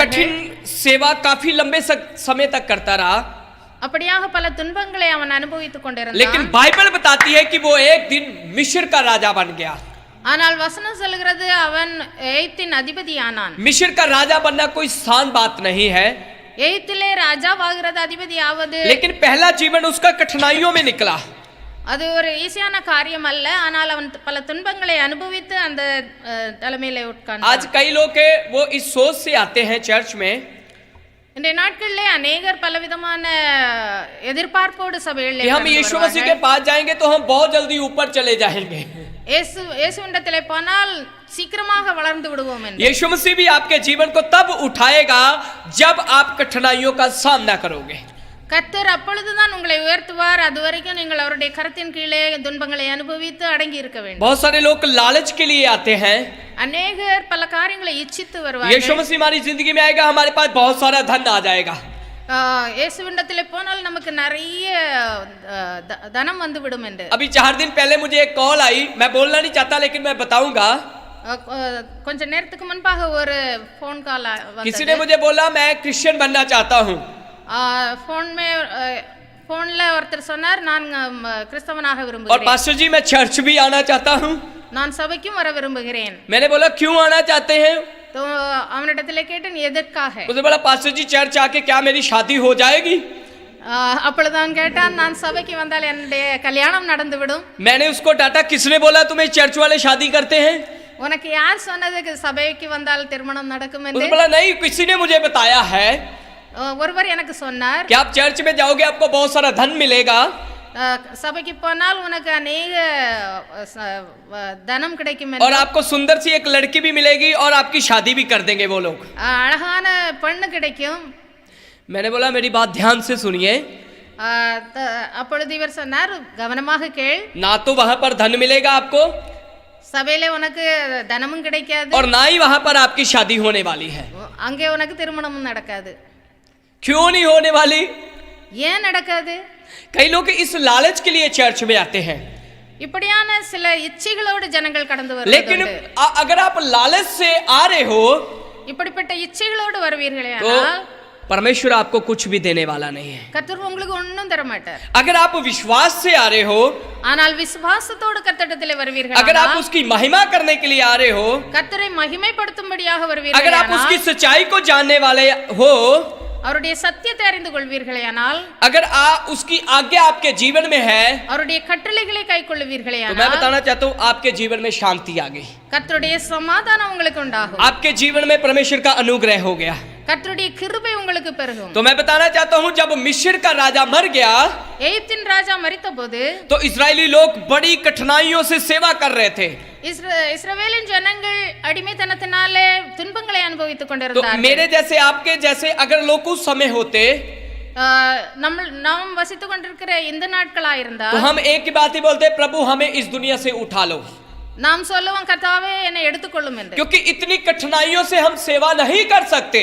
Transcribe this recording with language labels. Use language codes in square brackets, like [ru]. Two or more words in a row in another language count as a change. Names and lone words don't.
[hi] कठिन सेवा काफी लंबे समय तक करता रहा. [ta] அப்படியாக பல துன்பங்களை அவன் அனுபவித்துக் கொண்டிருந்தான். [hi] लेकिन बाइबल बताती है कि वो एक दिन मिस्र का राजा बन गया. [ta] ஆனால் वचन சொல்கிறது அவன் எகிப்தின் அதிபதியானான். [hi] मिस्र का राजा बनना कोई आसान बात नहीं है. [ta] எகிப்திலே ராஜாவாகிறது அதிபதியாவது. [hi] लेकिन पहला जीवन उसका कठिनाइयों में निकला. [ta] அது ஒரு ஈஸியான காரியம் அல்ல. ஆனால் அவன் பல துன்பங்களை அனுபவித்து அந்த தலைமையிலே உட்கார்ந்தான். [hi] आज कई लोग हैं वो इस सोच से आते हैं चर्च में. [ta] இந்த நாட்களிலே अनेகர் பலவிதமான எதிர்பார்ப்போடு சபையிலே [hi] कि हम यीशु मसीह के पास जाएंगे तो हम बहुत जल्दी ऊपर चले जाएंगे. [ta] இயேசுவிடத்திலே போனால் சீக்கிரமாக வளர்ந்து விடுவோம் என்று. [hi] यीशु मसीह भी आपके जीवन को तब उठाएगा जब आप कठिनाइयों का सामना करोगे. [ta] கர்த்தர் அப்பொழுதுதான் உங்களை உயர்த்துவார். அதுவரைக்கும் நீங்கள் அவருடைய கரத்தின் கீழே துன்பங்களை அனுபவித்து அடங்கி இருக்க வேண்டும். [hi] बहुत सारे लोग लालच के लिए आते हैं. [ta] अनेகர் பல காரியங்களை இச்சித்து வருவார்கள். [hi] यीशु मसीह हमारी जिंदगी में आएगा, हमारे पास बहुत सारा धन आ जाएगा. [ta] இயேசுவிடத்திலே போனால் நமக்கு நிறைய தனம் வந்து விடும் என்று. [hi] अभी 4 दिन पहले मुझे एक कॉल आई. मैं बोलना नहीं चाहता लेकिन मैं बताऊंगा. [ta] கொஞ்ச நேரத்துக்கு முன்பாக ஒரு ஃபோன் கால் வந்தது. [hi] किसी ने मुझे बोला मैं क्रिश्चियन बनना चाहता हूं. [ta] फोनல ஒருத்தர் சொன்னார் நான் கிறிஸ்தவனாக [hi] और [ta] விரும்புகிறேன். [hi] पास्टर जी मैं चर्च भी आना चाहता हूं. [ta] நான் சபைக்கும் வர விரும்புகிறேன். [hi] मैंने बोला क्यों आना चाहते हैं? [ta] तो அவனிடத்திலே கேட்டேன் எதற்காக. [hi] उसने बोला पास्टर जी चर्च आके क्या मेरी शादी हो जाएगी? [ta] அப்பொழுது அவன் கேட்டான் நான் சபைக்கு வந்தால் என்னுடைய கல்யாணம் நடந்துவிடும். [hi] मैंने उसको डांटा. किसने बोला तुम्हें चर्च वाले शादी करते हैं? [ta] உனக்கு யார் சொன்னது சபைக்கு வந்தால் திருமணம் நடக்கும் என்று? [hi] उसने बोला नहीं किसी ने मुझे बताया है. [ta] ஒருவர் எனக்கு சொன்னார் [hi] कि आप चर्च में जाओगे आपको बहुत सारा धन मिलेगा. [ta] சபைக்கு போனால் உனக்கு அநேக தனம் கிடைக்கும் [hi] और आपको सुंदर सी एक लड़की भी मिलेगी और आपकी शादी भी कर देंगे वो लोग. [ta] அழகான பெண் கிடைக்கும். [hi] मैंने बोला मेरी बात ध्यान से सुनिए. [ta] அப்பொழுது இவர் சொன்னார் கவனமாக கேள். [hi] ना तो वहां पर धन मिलेगा आपको [ta] சபையிலே உனக்கு தனமும் கிடைக்காது. [hi] और ना ही वहां पर आपकी शादी होने वाली है. [ta] அங்கே உனக்கு திருமணமும் நடக்காது. [hi] क्यों नहीं होने वाली? [ta] ஏன் நடக்காது? [hi] कई लोग इस लालच के लिए चर्च में आते हैं. [ta] இப்படியான சில இச்சைகளோடு ஜனங்கள் கடந்து [hi] लेकिन [ta] வருவார்கள். [hi] अगर आप लालच से आ रहे हो [ta] இப்படிப்பட்ட இச்சைகளோடு வருவீர்களே [hi] तो [ta] ஆனால் [hi] परमेश्वर आपको कुछ भी देने वाला नहीं है. [ta] கர்த்தர் உங்களுக்கு ஒண்ணும் தர மாட்டார். [hi] अगर आप विश्वास से आ रहे हो, [ta] ஆனால் விசுவாசத்தோடு கர்த்தரிடத்திலே வருவீர்கள். [hi] अगर आप उसकी महिमा करने के लिए आ रहे हो, [ta] கர்த்தரை மகிமைப்படுத்தும்படியாக வருவீர்கள். [hi] अगर आप उसकी सच्चाई को जानने वाले हो, [ta] அவருடைய சத்தியத்தை அறிந்து கொள்வீர்களேயானால், [hi] अगर उसकी आज्ञा आपके जीवन में है, [ta] அவருடைய கட்டளைகளை கைக்கொள்வீர்களேயானால், [hi] तो मैं बताना चाहता हूँ आपके जीवन में शांति आ गई. [ta] கர்த்தருடைய சமாதானம் உங்களுக்கு உண்டாகும். [hi] आपके जीवन में परमेश्वर का अनुग्रह हो गया. [ta] கர்த்தருடைய கிருபை உங்களுக்கு பெருகும். [hi] तो मैं बताना चाहता हूं, जब मिस्र का राजा मर गया [ta] எகிப்தின் ராஜா மரித்தபோது [hi] तो इस्राएली लोग बड़ी कठिनाइयों से सेवा कर रहे थे. [ta] இஸ்ரவேலின் ஜனங்கள் அடிமைத்தனத்தினாலே துன்பங்களை அனுபவித்துக் [hi] तो [ta] கொண்டிருந்தார்கள். [hi] मेरे जैसे आपके जैसे अगर लोग उस समय होते [ta] நாம் வசித்துக் கொண்டிருக்கிற இந்த நாட்களா இருந்தா [hi] तो हम एक ही बात ही बोलते, प्रभु हमें इस दुनिया से उठा लो. [ta] நாம் சொல்லுவோம், கர்த்தாவே என்னை எடுத்துக்கொள்ளும் என்று. [hi] क्योंकि इतनी कठिनाइयों से हम सेवा नहीं कर सकते.